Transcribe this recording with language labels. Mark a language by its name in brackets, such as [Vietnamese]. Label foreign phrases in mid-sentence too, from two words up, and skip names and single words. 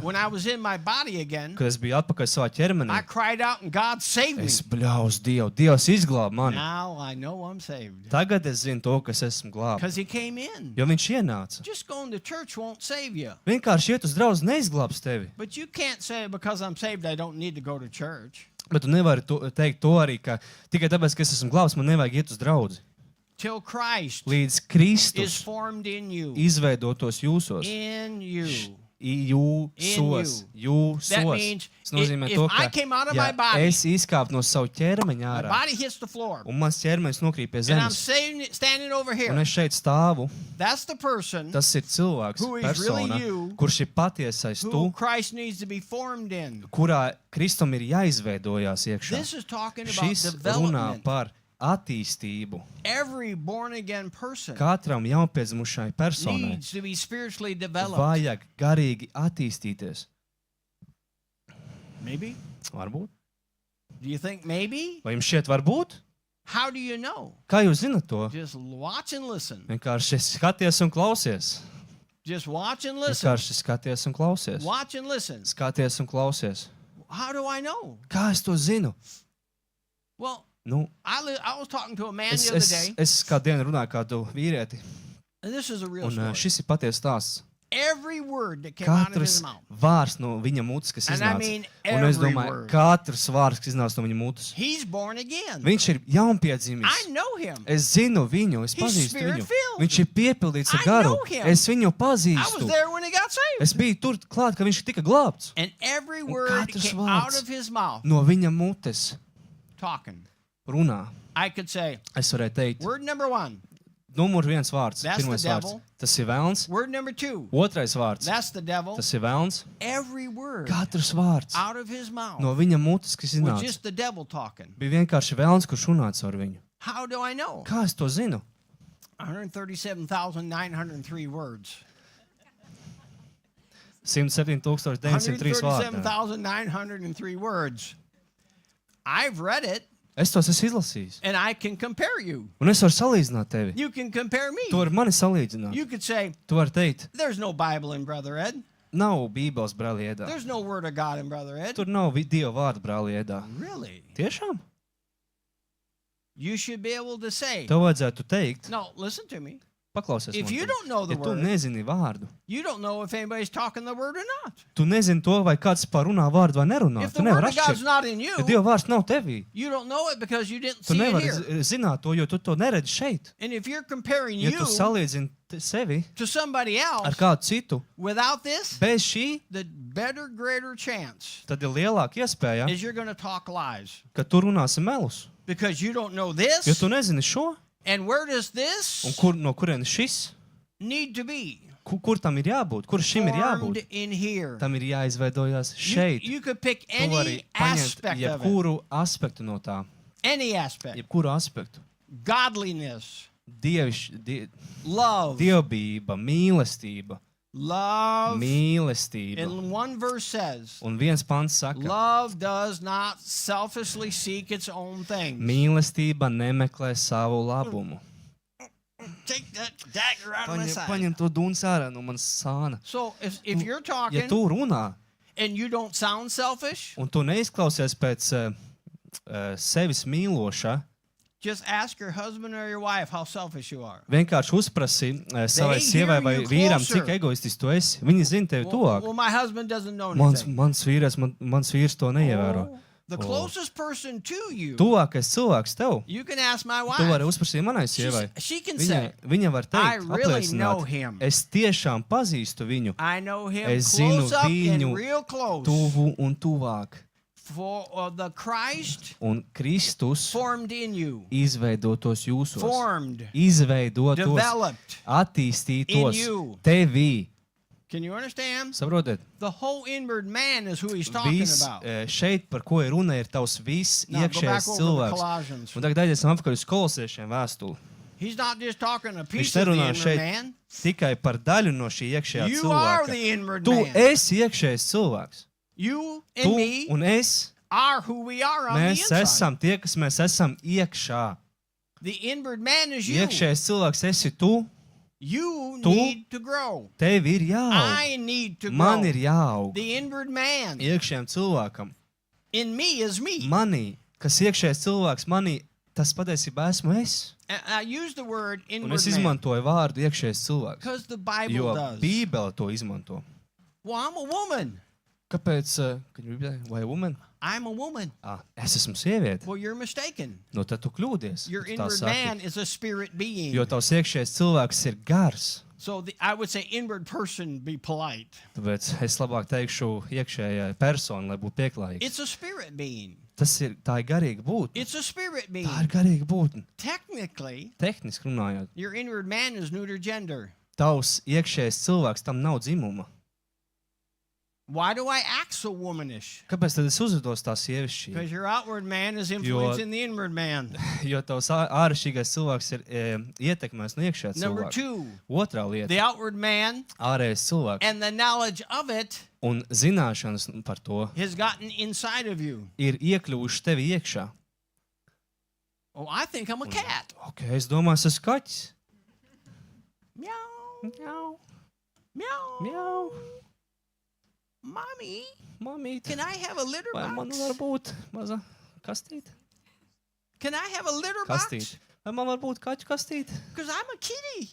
[English] when I was in my body again, [Latvian] kad es biju atpakaļ savā ķermenī, [English] I cried out and God saved me. [Latvian] es bļāvu uz Dievu. Dievs izglāba mani. [English] Now I know I'm saved. [Latvian] Tagad es zinu to, ka es esmu glābts. [English] Because he came in. [Latvian] Jo viņš ienāca. [English] Just going to church won't save you. [Latvian] Vienkārši iet uz draugu neizglābs tevi. [English] But you can't say because I'm saved I don't need to go to church. [Latvian] Bet tu nevari teikt to arī, ka tikai tāpēc, ka es esmu glābts, man nevajag iet uz draugu. [English] Till Christ [Latvian] Līdz [English] is [Latvian] Kristus [English] formed in you. [Latvian] izveidotos jūsos. [English] In you. [Latvian] Jūsos. [English] That [Latvian] Jūsos. [English] means [Latvian] Tas nozīmē [English] if [Latvian] to, [English] I [Latvian] ka [English] came out of [Latvian] ja [English] my body, [Latvian] es izkāpu no savu ķermeņa [English] my [Latvian] ārā, [English] body hits the floor, [Latvian] un mans ķermenis nokrīt pie [English] and I'm [Latvian] zemes, [English] standing over [Latvian] un [English] here. [Latvian] es šeit stāvu, [English] That's the person [Latvian] tas ir cilvēks, [English] Who is really [Latvian] persona, [English] you, [Latvian] kurš ir patiesais [English] who [Latvian] tu, [English] Christ needs to be formed in. [Latvian] kurā Kristum ir jāizveidojās iekšā. [English] This is talking about [Latvian] Šis runā [English] development. [Latvian] par attīstību. [English] Every born again person [Latvian] Katram jaunpiedzimušai personai [English] needs to be spiritually developed. [Latvian] vajag garīgi attīstīties. [English] Maybe? [Latvian] Varbūt. [English] Do you think maybe? [Latvian] Vai jums šķiet varbūt? [English] How do you know? [Latvian] Kā jūs zinat to? [English] Just watch and listen. [Latvian] Vienkārši skaties un klausies. [English] Just watch and listen. [Latvian] Vienkārši skaties un klausies. [English] Watch and listen. [Latvian] Skaties un klausies. [English] How do I know? [Latvian] Kā es to zinu? [English] Well, [Latvian] Nu, [English] I was talking to a man [Latvian] es, [English] the other [Latvian] es, [English] day, [Latvian] es kādu dienu runāju kādu vīrieti, [English] and this is a real [Latvian] un [English] story. [Latvian] šis ir patiesa stāsts. [English] Every word that came out of his [Latvian] Katrs [English] mouth, [Latvian] vārds no viņa mutes, kas [English] and I [Latvian] iznāca. [English] mean [Latvian] Un es [English] every [Latvian] domāju, [English] word. [Latvian] katrs vārds, kas iznāca no viņa mutes. [English] He's born again. [Latvian] Viņš ir jaunpiedzimis. [English] I know him. [Latvian] Es zinu viņu, es [English] He's [Latvian] pazīstu viņu. [English] spirit-filled. [Latvian] Viņš ir piepildīts ar [English] I [Latvian] garu. [English] know him. [Latvian] Es viņu [English] I was [Latvian] pazīstu. [English] there when he got saved. [Latvian] Es biju tur klāt, ka viņš tika glābts. [English] And every [Latvian] Un [English] word [Latvian] katrs [English] came out [Latvian] vārds [English] of his mouth [Latvian] no viņa mutes [English] talking. [Latvian] runā. [English] I could say, [Latvian] Es varēju teikt, [English] word number 1, [Latvian] numur 1 vārds, [English] That's [Latvian] pirmais [English] the [Latvian] vārds. [English] devil. [Latvian] Tas ir velns. [English] word number 2, [Latvian] Otrais vārds. [English] that's the devil. [Latvian] Tas ir velns. [English] Every word [Latvian] Katrs vārds [English] out of his mouth [Latvian] no viņa mutes, kas [English] was [Latvian] iznāca, [English] just the devil talking. [Latvian] bija vienkārši velns, kurš runāts ar viņu. [English] How do I know? [Latvian] Kā es to zinu? [English] 137,903 words. [Latvian] 107,903 vārdi. [English] 137,903 words. I've read it, [Latvian] Es tos esmu izlasījis. [English] and I can compare you. [Latvian] Un es varu salīdzināt tevi. [English] You can compare me. [Latvian] Tu vari mani salīdzināt. [English] You could say, [Latvian] Tu vari teikt, [English] there's no Bible in Brother Ed. [Latvian] nav Bībeles brāli iedā. [English] There's no Word of God in Brother Ed. [Latvian] Tur nav Dieva vārda brāli iedā. [English] Really? [Latvian] Tiešām? [English] You should be able to say, [Latvian] Tev vajadzētu teikt, [English] no, listen to me. [Latvian] paklausies [English] If [Latvian] man. [English] you don't know the [Latvian] Ja tu [English] word, [Latvian] nezini vārdu, [English] you don't know if anybody's talking the word or not. [Latvian] tu nezini to, vai kāds parunā vārdu vai nerunā. [English] If [Latvian] Tu [English] the Word [Latvian] nevari [English] of God's [Latvian] atšķirt. [English] not in you, [Latvian] Ja Dieva vārds nav tevī, [English] you don't know it because you didn't [Latvian] tu [English] see it [Latvian] nevari [English] here. [Latvian] zināt to, jo tu to neredzi šeit. [English] And if you're comparing [Latvian] Ja [English] you [Latvian] tu salīdzini sevi [English] to somebody [Latvian] ar [English] else [Latvian] kādu citu, [English] without this, [Latvian] bez šī, [English] the better, greater chance [Latvian] tad ir lielāka iespēja, [English] is you're going to talk lies [Latvian] ka tu runāsi melus. [English] because you don't know [Latvian] Jo [English] this. [Latvian] tu nezini šo, [English] And where does [Latvian] un [English] this [Latvian] no kurienes šis, [English] need to be? [Latvian] kur tam ir jābūt, kur šim ir [English] Formed [Latvian] jābūt. [English] in here. [Latvian] Tam ir jāizveidojās [English] You, [Latvian] šeit. [English] you could pick [Latvian] Tu vari [English] any [Latvian] paņemt [English] aspect of it. [Latvian] jebkuru aspektu no tā. [English] Any aspect. [Latvian] Jebkuru aspektu. [English] Godliness, love, [Latvian] Dievbība, mīlestība, [English] love. [Latvian] mīlestība. [English] And one verse says, [Latvian] Un viens pants saka, [English] love does not selfishly seek its own things. [Latvian] mīlestība nemeklē savu labumu. [English] Take that dagger out of my side. [Latvian] Paņem to dūns ārā no manas sāna. [English] So if you're talking [Latvian] Ja tu runā, [English] and you don't sound selfish, [Latvian] un tu neizklausies pēc sevis mīloša, [English] just ask your husband or your wife how selfish you are. [Latvian] vienkārši uzprasi savai [English] They hear [Latvian] sievai vai [English] you [Latvian] vīram, [English] closer. [Latvian] cik egoistis tu esi. Viņi zina tevi tuvāk. [English] Well, my husband doesn't know [Latvian] Mans [English] anything. [Latvian] vīrs to neievēro. [English] Oh, the closest person to you, [Latvian] Tuvākais cilvēks tev. [English] you can ask my [Latvian] Tu vari [English] wife. [Latvian] uzprasīt manai sievai. [English] She can say, [Latvian] Viņa var [English] I [Latvian] teikt, [English] really know [Latvian] apliecināt, [English] him. [Latvian] es tiešām pazīstu viņu [English] I know him [Latvian] Es [English] close [Latvian] zinu [English] up [Latvian] viņu [English] and real close. [Latvian] tuvu un tuvāk. [English] For the Christ [Latvian] Un Kristus [English] formed in you, [Latvian] izveidotos jūsos, [English] formed, [Latvian] izveidotos, [English] developed in [Latvian] attīstītos [English] you. [Latvian] tevī. [English] Can you understand? [Latvian] Saprotiet? [English] The whole inward man is who he's talking [Latvian] Viss [English] about. [Latvian] šeit, par ko ir runa, ir tavs viss [English] Now, go back [Latvian] iekšējais [English] over to [Latvian] cilvēks. [English] Colossians. [Latvian] Un tagad aizies apakaļ uz kolosiešiem vēstuli. [English] He's not just talking a [Latvian] Viņš [English] piece of the [Latvian] nerunā [English] inward [Latvian] šeit [English] man. [Latvian] tikai par daļu no šī iekšējā [English] You are [Latvian] cilvēka. [English] the inward [Latvian] Tu [English] man. [Latvian] esi iekšējais cilvēks. [English] You [Latvian] Tu [English] and me [Latvian] un es, [English] are who we are on the [Latvian] mēs [English] inside. [Latvian] esam tie, kas mēs esam iekšā. [English] The inward man is you. [Latvian] Iekšējais cilvēks esi tu, [English] You [Latvian] Tu- [English] need to grow. [Latvian] tev ir jāaug. [English] I need to [Latvian] Man [English] grow. [Latvian] ir jāaug. [English] The inward man [Latvian] Iekšējam cilvēkam. [English] in me is me. [Latvian] Manī, kas iekšējais cilvēks manī, tas patiesībā esmu es. [English] And I use the word [Latvian] Un [English] inward [Latvian] es [English] man [Latvian] izmantoju vārdu iekšējais cilvēks. [English] because the Bible [Latvian] Jo [English] does. [Latvian] Bībele to izmanto. [English] Well, I'm a woman. [Latvian] Kāpēc? Vai woman? [English] I'm a woman. [Latvian] Es esmu sieviete. [English] Well, you're mistaken. [Latvian] Nu, tad tu kļūdies. [English] Your [Latvian] tu tā [English] inward [Latvian] saki. [English] man is a spirit being. [Latvian] Jo tavs iekšējais cilvēks ir gars. [English] So I would say inward person, be polite. [Latvian] Tāpēc es labāk teikšu iekšējai personai, lai būtu pieklājīgs. [English] It's a spirit being. [Latvian] Tā ir garīga būtne. [English] It's a spirit being. [Latvian] Tā ir garīga būtne. [English] Technically, [Latvian] Tehniski runājot, [English] your inward man is neuter gender. [Latvian] tavs iekšējais cilvēks tam nav dzimuma. [English] Why do I act so womanish? [Latvian] Kāpēc tad es uzvedos tā sievišķīgi? [English] Because your outward man is influencing the inward man. [Latvian] Jo tavs āršķirīgais cilvēks ir ietekmēs no iekšējā [English] Number [Latvian] cilvēka. [English] two, [Latvian] Otrā lieta [English] the outward man [Latvian] - ārējais cilvēks. [English] and the knowledge of it [Latvian] Un zināšanas par to [English] has gotten inside of you. [Latvian] ir iekļuvuši tevi iekšā. [English] Oh, I think I'm a cat. [Latvian] Ok, es domāju, es esmu kaķis. [English] Meow, [Latvian] Mjau, [English] meow. [Latvian] mjau, [English] Mommy, [Latvian] mamīt. [English] can I have a litter [Latvian] Vai man [English] box? [Latvian] var būt maza kastīte? [English] Can I have a litter box? [Latvian] Kastīte. Vai man var būt kaķu kastīte? [English] Because I'm a kitty.